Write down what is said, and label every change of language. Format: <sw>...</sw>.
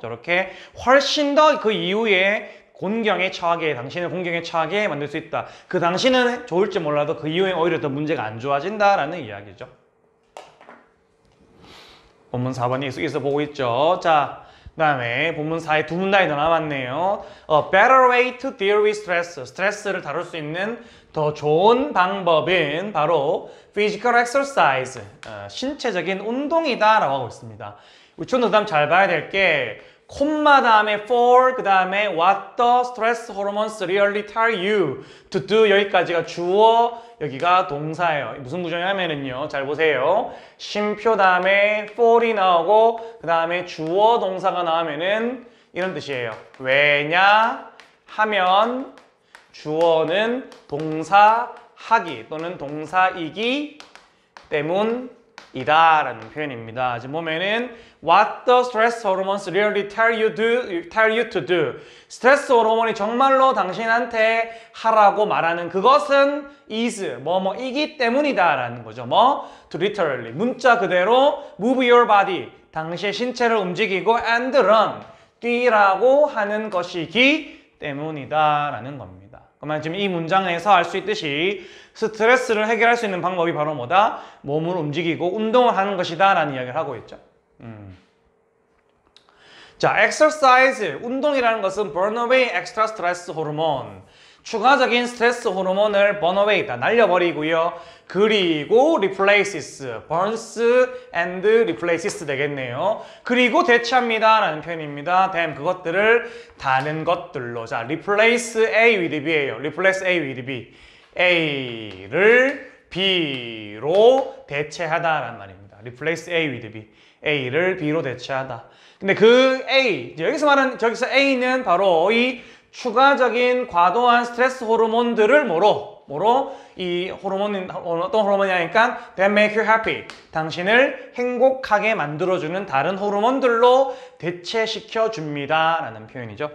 <ko>저렇게 훨씬 더 그 이후에 곤경에 처하게 당신을 곤경에 처하게 만들 수 있다. 그 당신은 좋을지 몰라도 그 이후에 오히려 더 문제가 안 좋아진다라는 이야기죠. 본문 4번이 여기서 보고 있죠. 자, 그 다음에 본문 4에 두 문단이 더 남았네요.</ko> <en>A better way to deal with stress.</en> <ko>스트레스를 다룰 수 있는 더 좋은 방법은 바로 physical exercise. 신체적인 운동이다 라고 하고 있습니다. 우리 친구들 다음 잘 봐야 될 게 콤마 다음에 for 그 다음에</ko> <en>what the stress hormones really tell you to do</en> <ko>여기까지가 주어 여기가 동사예요. 무슨 구조냐면은요. 잘 보세요. 쉼표 다음에 for이 나오고 그 다음에 주어 동사가 나오면은 이런 뜻이에요. 왜냐 하면 주어는 동사 하기 또는 동사이기 때문이다 라는 표현입니다. 지금 보면은</ko> <en>What the stress hormones really tell you to do.</en> <ko>스트레스 호르몬이 정말로 당신한테 하라고 말하는 그것은 is 뭐뭐이기 때문이다 라는 거죠. to literally 문자 그대로</ko> <en>move your body</en> <ko>당신의 신체를 움직이고</ko> <en>and run</en> <ko>뛰라고 하는 것이기 때문이다 라는 겁니다. 그러면 지금 이 문장에서 알 수 있듯이 스트레스를 해결할 수 있는 방법이 바로 뭐다? 몸을 움직이고 운동을 하는 것이다 라는 이야기를 하고 있죠. 자, exercise, 운동이라는 것은</ko> <en>burn away extra stress</en> <ko>호르몬 추가적인 스트레스 호르몬을 burn away, 다 날려버리고요. 그리고 replaces,</ko> <en>burns and replaces</en> <ko>되겠네요. 그리고 대체합니다 라는 표현입니다. then 그것들을 다른 것들로 자,</ko> <en>replace A with B</en> <ko>예요.</ko> <en>replace A with B</en> <ko>A를 B로 대체하다 라는 말입니다.</ko> <en>replace A with B</en> <ko>A를 B로 대체하다. 근데 그 A, 여기서 A는 바로 이 추가적인 과도한 스트레스 호르몬들을 뭐로 이 호르몬 어떤 호르몬이냐니까</ko> <en>that make you happy.</en> <ko>당신을 행복하게 만들어주는 다른 호르몬들로 대체시켜 줍니다라는 표현이죠.</ko>